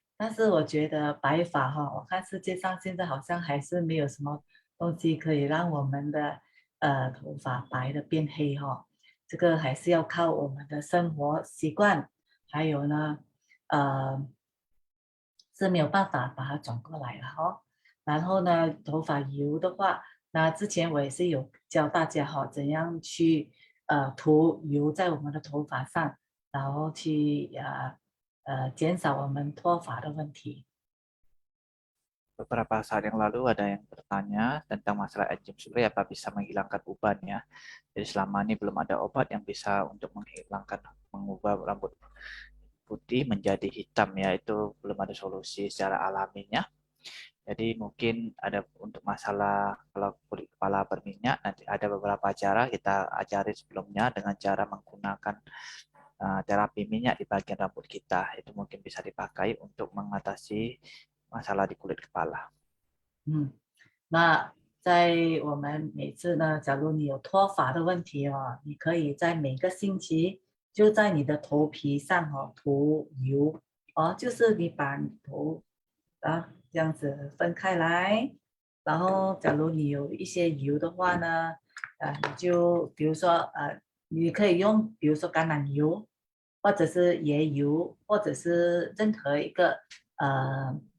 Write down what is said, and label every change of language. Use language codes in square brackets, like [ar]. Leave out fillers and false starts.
[zh] 但是我觉得白发哈，我看世界上现在好像还是没有什么东西可以让我们的头发白的变黑哈，这个还是要靠我们的生活习惯，还有呢，呃，是没有办法把它转过来了哈。然后呢，头发油的话，那之前我也是有教大家哈，怎样去涂油在我们的头发上，然后去减少我们脱发的问题。 [id] Beberapa saat yang lalu ada yang bertanya tentang masalah enzim surya apa bisa menghilangkan uban ya. Jadi selama ini belum ada obat yang bisa untuk menghilangkan mengubah rambut putih menjadi hitam ya. Itu belum ada solusi secara alaminya. Jadi mungkin ada untuk masalah kalau kulit kepala berminyak nanti ada beberapa cara kita ajari sebelumnya dengan cara menggunakan terapi minyak di bagian rambut kita. Itu mungkin bisa dipakai untuk mengatasi masalah di kulit kepala. [zh] 嗯，那在我们每次呢，假如你有脱发的问题哦，你可以在每个星期就在你的头皮上哦涂油哦，就是你把你头这样子分开来，然后假如你有一些油的话呢，你就比如说你可以用比如说橄榄油，或者是椰油，或者是任何一个呃